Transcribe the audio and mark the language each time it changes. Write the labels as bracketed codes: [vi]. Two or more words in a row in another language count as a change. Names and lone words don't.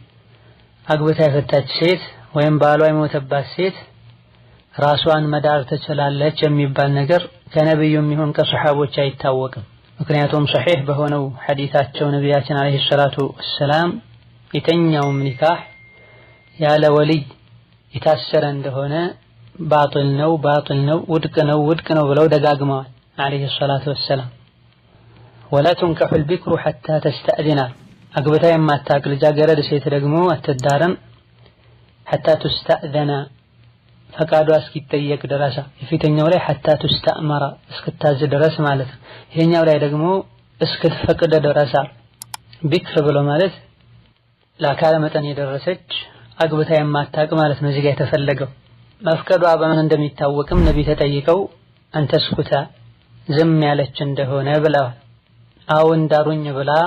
[am] አግብታ የፈታች ሴት ወይም ባሏ የሞተባት ሴት ራሷን መዳር ትችላለች የሚባል ነገር ከነብዩም ይሁን ከሱሐቦች አይታወቅም። ምክንያቱም ሶሒህ በሆነው ሐዲሳቸው ነቢያችን [ar] عليه الصلاة والسلام [am] የተኛውም ኒካህ ያለ ወልይ የታሰረ እንደሆነ ባጥል ነው ውድቅ ነው ብለው ደጋግመዋል [ar] عليه الصلاة والسلام። [am] ወላ [ar] تنكح البكر حتى تستأذن [am] አግብታ የማታውቅ ልጃገረድ ሴት ደግሞ አትዳርም [ar] حتى تستأذن [am] ፈቃዷ እስኪጠየቅ ድረስ። የፊተኛው ላይ [ar] حتى تستأمر [am] እስክታዝ ድረስ ማለት ነው። ይሄኛው ላይ ደግሞ እስክትፈቅድ ድረስ። ቢክር ብሎ ማለት ለአካለ መጠን የደረሰች አግብታ የማታውቅ ማለት ነው። እዚህ ጋር የተፈለገው መፍቀዷ በምን እንደሚታወቅም ነብይ ተጠይቀው አንተ ስኩታ ዝም ያለች እንደሆነ ብለዋል። አዎን ዳሩኝ ብላ